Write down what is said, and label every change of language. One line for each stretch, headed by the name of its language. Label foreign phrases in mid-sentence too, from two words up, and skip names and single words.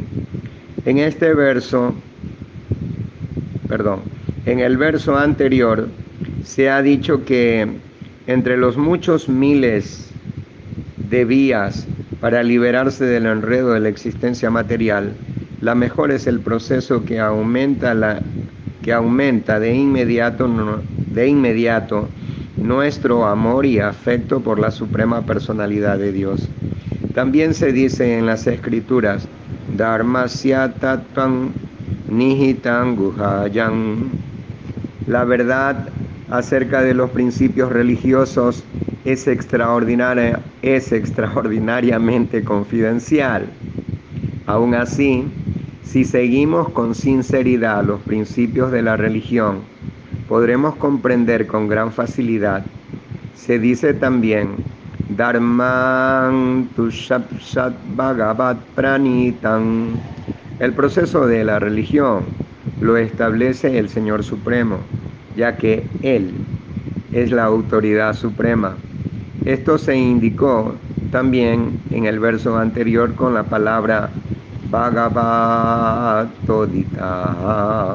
Spanish: En el verso anterior se ha dicho que entre los muchos miles de vías para liberarse del enredo de la existencia material, la mejor es el proceso que aumenta de inmediato nuestro amor y afecto por la Suprema Personalidad de Dios. También se dice en las escrituras,
Sanskrit: Dharmasya tattvam nihitam guhayam.
Spanish: La verdad acerca de los principios religiosos es extraordinariamente confidencial. Aún así, si seguimos con sinceridad los principios de la religión, podremos comprender con gran facilidad. Se dice también,
Sanskrit: Dharman tushapshat bhagavat pranitam.
Spanish: El proceso de la religión lo establece el Señor Supremo, ya que Él es la autoridad suprema. Esto se indicó también en el verso anterior con la palabra Bhagavatodita.